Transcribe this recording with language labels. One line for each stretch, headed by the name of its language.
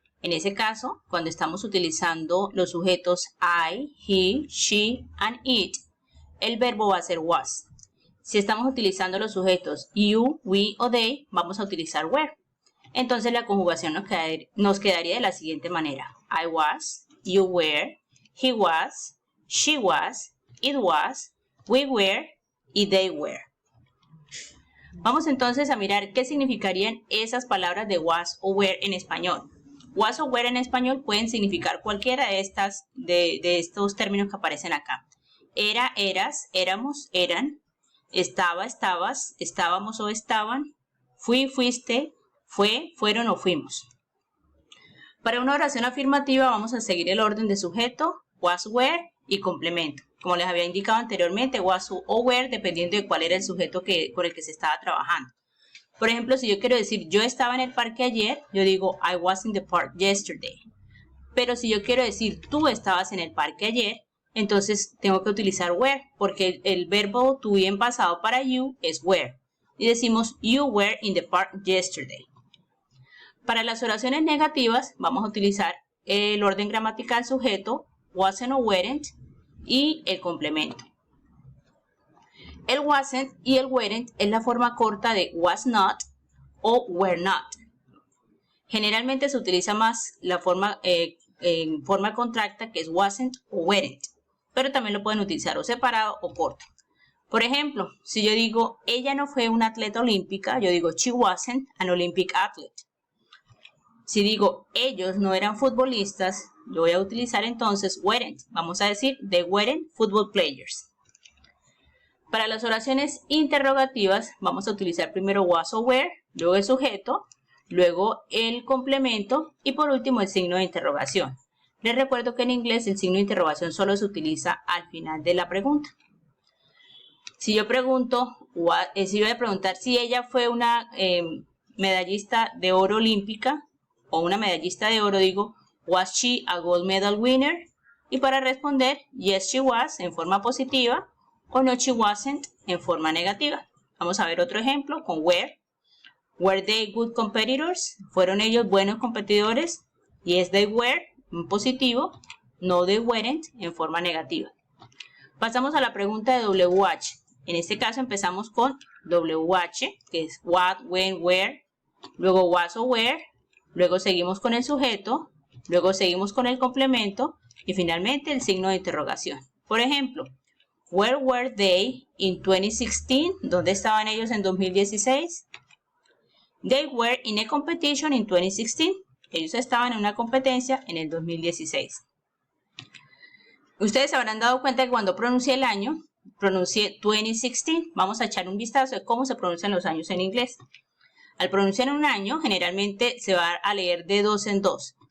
Spanish: En ese caso, cuando estamos utilizando los sujetos
English: I, he, she and it,
Spanish: el verbo va a ser was. Si estamos utilizando los sujetos
English: you, we o they,
Spanish: vamos a utilizar were. Entonces la conjugación nos quedaría de la siguiente manera.
English: I was, you were, he was, she was, it was, we were y they were.
Spanish: Vamos entonces a mirar qué significarían esas palabras de was o were en español. Was o were en español pueden significar cualquiera de estos términos que aparecen acá. Era, eras, éramos, eran, estaba, estabas, estábamos o estaban, fui, fuiste, fue, fueron o fuimos. Para una oración afirmativa vamos a seguir el orden de sujeto, was, were y complemento. Como les había indicado anteriormente, was o were dependiendo de cuál era el sujeto con el que se estaba trabajando. Por ejemplo, si yo quiero decir yo estaba en el parque ayer, yo digo
English: I was in the park yesterday.
Spanish: Pero si yo quiero decir tú estabas en el parque ayer, entonces tengo que utilizar were, porque el verbo to be en pasado para you es were. Y decimos
English: you were in the park yesterday.
Spanish: Para las oraciones negativas vamos a utilizar el orden gramatical sujeto, wasn't o weren't y el complemento. El wasn't y el weren't es la forma corta de
English: was not o were not.
Spanish: Generalmente se utiliza más la forma en forma contracta que es wasn't o weren't, pero también lo pueden utilizar o separado o corto. Por ejemplo, si yo digo ella no fue una atleta olímpica, yo digo
English: she wasn't an Olympic athlete.
Spanish: Si digo ellos no eran futbolistas, yo voy a utilizar entonces weren't. Vamos a decir
English: they weren't football players.
Spanish: Para las oraciones interrogativas vamos a utilizar primero was o were, luego el sujeto, luego el complemento y por último el signo de interrogación. Les recuerdo que en inglés el signo de interrogación solo se utiliza al final de la pregunta. Si yo pregunto, si voy a preguntar si ella fue una medallista de oro olímpica, o una medallista de oro, digo,
English: was she a gold medal winner?
Spanish: Y para responder,
English: yes she was
Spanish: en forma positiva o
English: no she wasn't
Spanish: en forma negativa. Vamos a ver otro ejemplo con were.
English: Were they good competitors?
Spanish: ¿Fueron ellos buenos competidores?
English: Yes they were
Spanish: en positivo,
English: no they weren't
Spanish: en forma negativa. Pasamos a la pregunta de WH. En este caso empezamos con WH, que es
English: what, when, where,
Spanish: luego was o were. Luego seguimos con el sujeto, luego seguimos con el complemento y finalmente el signo de interrogación. Por ejemplo,
English: where were they in 2016?
Spanish: ¿Dónde estaban ellos en 2016?
English: They were in a competition in 2016.
Spanish: Ellos estaban en una competencia en el 2016. Ustedes se habrán dado cuenta que cuando pronuncié el año, pronuncié 2016. Vamos a echar un vistazo de cómo se pronuncian los años en inglés. Al pronunciar un año, generalmente se va a leer de dos en dos.